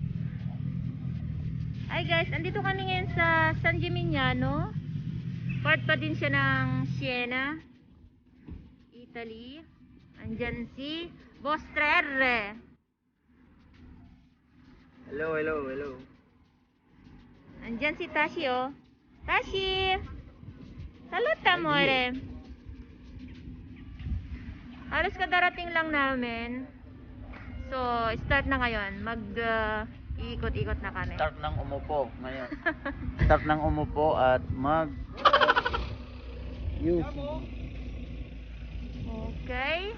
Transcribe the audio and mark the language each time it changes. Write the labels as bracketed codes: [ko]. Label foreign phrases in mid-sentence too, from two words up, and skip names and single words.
[en] Hi guys, [tl] andito kami ngayon sa San Gimignano. Part pa din siya ng Siena, Italy. Andyan si Boss Trerre. [en] Hello, hello, hello. [tl] Andyan si Tashi, oh. Tashi! [it] Saluta, amore. [tl] Halos kadarating lang namin. So, start na ngayon. Iikot-ikot na kami. Start ng umupo ngayon. Start ng umupo at Okay.